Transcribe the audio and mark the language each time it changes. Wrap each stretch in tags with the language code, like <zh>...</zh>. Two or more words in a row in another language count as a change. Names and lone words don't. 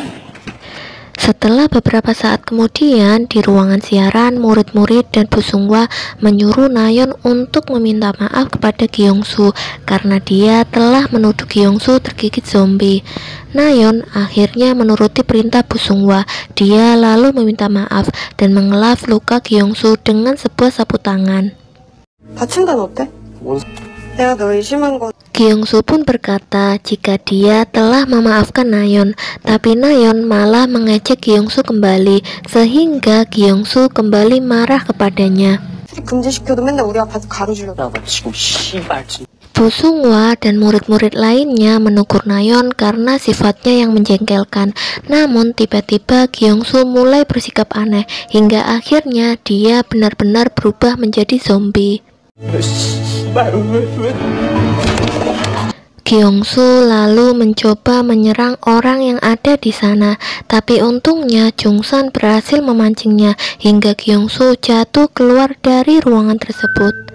<id>Setelah Beberapa saat kemudian, di ruangan siaran, murid-murid dan Bu Sungwa menyuruh Nayeon untuk meminta maaf kepada Kyungsu karena dia telah menuduh Kyungsu tergigit zombie. Nayeon akhirnya menuruti perintah Bu Sungwa. Dia lalu meminta maaf dan mengelap luka Kyungsu dengan sebuah sapu tangan.</id> <ko>다친 데는 어때? 내가 너 의심한 건</ko> <id>Kyungsu pun berkata jika dia telah memaafkan Nayeon, tapi Nayeon malah mengejek Kyungsu kembali, sehingga Kyungsu kembali marah kepadanya.</id> <ko>금지시켜도 맨날 우리 앞에서 가로주려고. 야, 너 지금 씨발 진.</ko> <id>Bu Sungwa dan murid-murid lainnya menegur Nayeon karena sifatnya yang menjengkelkan. Namun tiba-tiba Kyungsu mulai bersikap aneh, hingga akhirnya dia benar-benar berubah menjadi zombie. Kyungsu lalu mencoba menyerang orang yang ada di sana, tapi untungnya Jungsan berhasil memancingnya hingga Kyungsu jatuh keluar dari ruangan tersebut.</id>